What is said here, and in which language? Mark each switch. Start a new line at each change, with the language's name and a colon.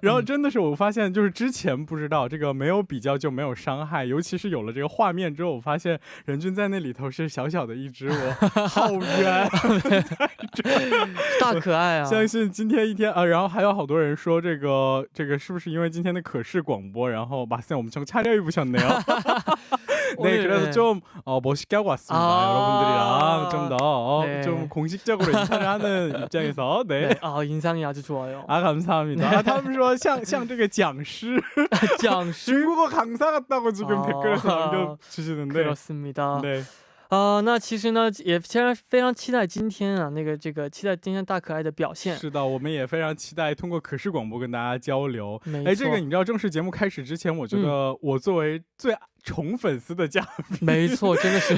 Chinese: 然后真的是我发现，就是之前不知道这个没有比较就没有伤害，尤其是有了这个画面之后，我发现任俊在那里头是小小的一只，我好冤，大可爱啊！相信今天一天啊，然后还有好多人说这个是不是因为今天的可视广播，然后
Korean: 엄청 차려입으셨네요。 네, 그래서 좀 멋있게 하고 왔습니다. 여러분들이랑 좀 더 좀 공식적으로 인사를 하는 입장에서 네. 인상이 아주 좋아요. 감사합니다.
Chinese: 他们说像这个讲师
Korean: 중국어 강사 같다고 지금 댓글에서 남겨주시는데. 그렇습니다. 네.
Chinese: 那其实呢也非常期待今天啊期待今天大可爱的表现。是的，我们也非常期待通过可视广播跟大家交流。哎，这个你知道正式节目开始之前，我觉得我作为最宠粉丝的嘉宾，没错，真的是，